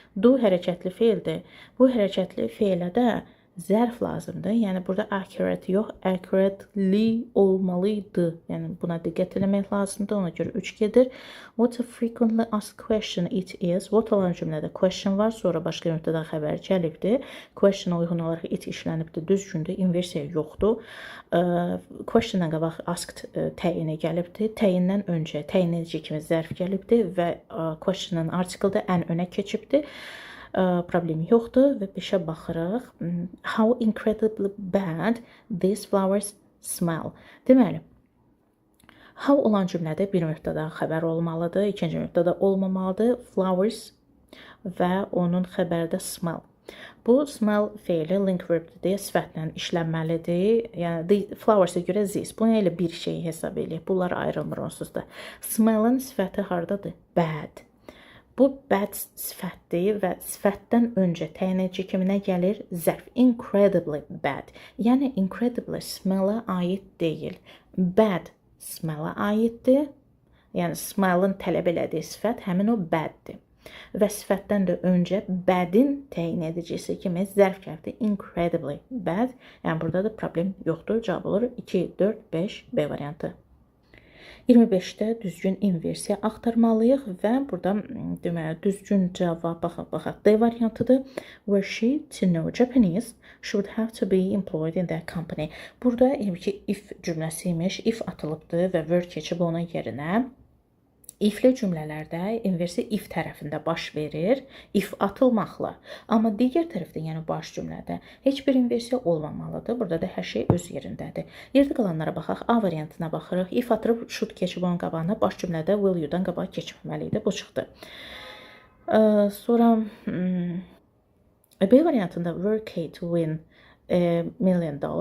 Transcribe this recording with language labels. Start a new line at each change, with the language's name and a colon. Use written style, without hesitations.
Azerbaijani: Do hərəkətli feildir. Bu hərəkətli feilə də zərf lazımdır. Yəni burada accurate yox, accurately olmalıydı. Yəni buna diqqət eləmək lazımdır. Ona görə 3 gedir.
English: What a frequently asked question it is.
Azerbaijani: What olan cümlədə question var, sonra başqa mübtəda xəbəri gəlibdir. Question uyğun olaraq it işlənibdir, düzgündür. Inversiya yoxdur. Question-dan qabaq asked təyini gəlibdir. Təyindən öncə təyin edici kimi zərf gəlibdir və question-ın artiklı da ən önə keçibdir. Problemi yoxdur və 5-ə baxırıq.
English: How incredibly bad these flowers smell.
Azerbaijani: Deməli, how olan cümlədə bir mübtəda xəbər olmalıdır, ikinci mübtəda olmamalıdır. Flowers və onun xəbəri də smell. Bu smell feili link verbdir deyə sifətlə işlənməlidir. Yəni the flowers-a görə this. Bu nə ilə bir şey hesab eləyək? Bunlar ayrılmır onsuz da. Smell-ın sifəti hardadır? Bad. Bu bad sifətdir və sifətdən öncə təyin edici kimi nə gəlir? Zərf.
English: Incredibly bad.
Azerbaijani: Yəni incredibly smell-a aid deyil. Bad smell-a aiddir. Yəni smell-ın tələb elədiyi sifət həmin o baddir. Və sifətdən də öncə badin təyin edicisi kimi zərf gəldi.
English: Incredibly bad.
Azerbaijani: Yəni burada da problem yoxdur. Cavab olur 2, 4, 5, B variantı. 25-də düzgün inversiya axtarmalıyıq və burada deməli düzgün cavab baxaq. D variantıdır.
English: Were she to know Japanese, she would have to be employed in that company.
Azerbaijani: Burada ki if cümləsi imiş, if atılıbdır və were keçib onun yerinə. Ifli cümlələrdə inversiya if tərəfində baş verir, if atılmaqla. Amma digər tərəfdə, yəni baş cümlədə heç bir inversiya olmamalıdır. Burada da hər şey öz yerindədir. Yerdə qalanlara baxaq. A variantına baxırıq. If atırıb should keçib onun qabağına, baş cümlədə will you-dan qabağa keçməlidir. Bu çıxdı. Sonra B variantında
English: were Kate to win $1 million.